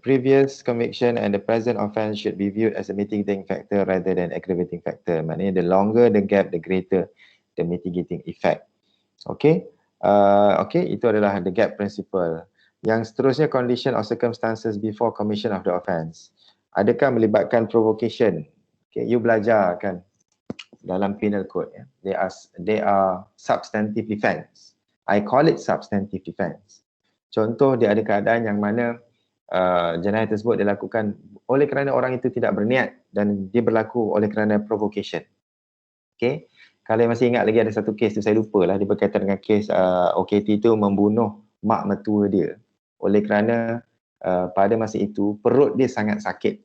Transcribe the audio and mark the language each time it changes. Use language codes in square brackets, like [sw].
[en] Previous conviction and the present offence should be viewed as a mitigating factor rather than aggravating factor. Maknanya the longer the gap, the greater the mitigating effect. Okay, [ms] itu adalah [en] the gap principle. [ms] Yang seterusnya, condition or circumstances before commission of the offence. Adakah melibatkan provocation? Okay, you belajar kan dalam penal code. [en] They are substantive defense. I call it substantive defense. [ms] Contoh, dia ada keadaan yang mana jenayah tersebut dilakukan oleh kerana orang itu tidak berniat dan dia berlaku oleh kerana provocation. Okay. Kalau masih ingat lagi ada satu kes tu, saya lupa lah, dia berkaitan dengan kes OKT tu membunuh mak mertua dia oleh kerana pada masa itu perut dia sangat sakit.